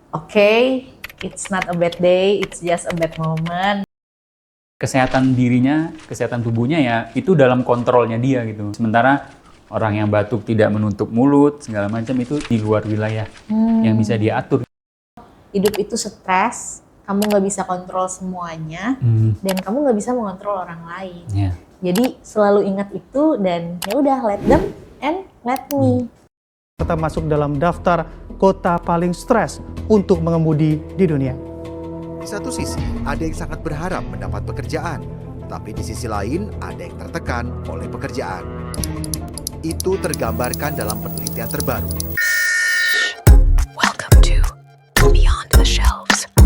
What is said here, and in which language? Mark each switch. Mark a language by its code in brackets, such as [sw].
[en] okay, it's not a bad day, it's just a bad moment. [id] Kesehatan dirinya, kesehatan tubuhnya ya itu dalam kontrolnya dia gitu. Sementara orang yang batuk tidak menutup mulut segala macam itu di luar wilayah yang bisa dia atur. Hidup itu stres, kamu nggak bisa kontrol semuanya, dan kamu nggak bisa mengontrol orang lain. Yeah. Jadi selalu ingat itu dan ya udah, [en] let them and let me. [id] Kita masuk dalam daftar kota paling stres untuk mengemudi di dunia. Di satu sisi, ada yang sangat berharap mendapat pekerjaan, tapi di sisi lain ada yang tertekan oleh pekerjaan. Itu tergambarkan dalam penelitian terbaru. [en] Welcome to Beyond the Shelves.